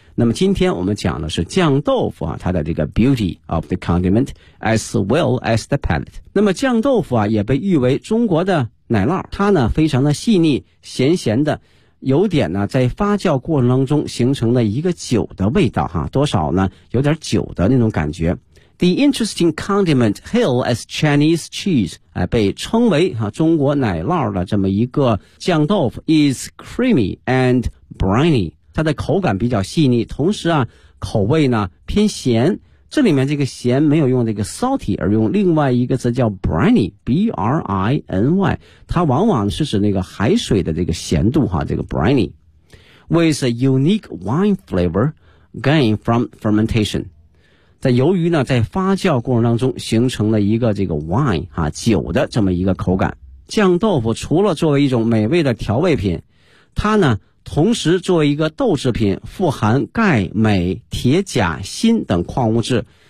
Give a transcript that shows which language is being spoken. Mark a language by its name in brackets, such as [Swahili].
[Chinese] 那么今天我们讲的是酱豆腐啊它的这个 [English] beauty of the condiment as well as the palate。 [Chinese] 那么酱豆腐啊也被誉为中国的奶酪它呢非常的细腻咸咸的有点呢在发酵过程当中形成了一个酒的味道哈、啊、多少呢有点酒的那种感觉。 [English] The interesting condiment hailed as Chinese cheese, [Chinese] 被称为中国奶酪的这么一个酱豆腐 [English] is creamy and briny. [Chinese] 它的口感比较细腻同时啊口味呢偏咸。这里面这个咸没有用这个 salty, 而用另外一个词叫 briny, B-R-I-N-Y. 它往往是指那个海水的这个咸度啊这个 briny. [English] With a unique wine flavor gained from fermentation. [Chinese] 在由于呢在发酵过程当中形成了一个这个 wine, 啊酒的这么一个口感。酱豆腐除了作为一种美味的调味品它呢同时作为一个豆制品富含钙镁铁钾锌等矿物质。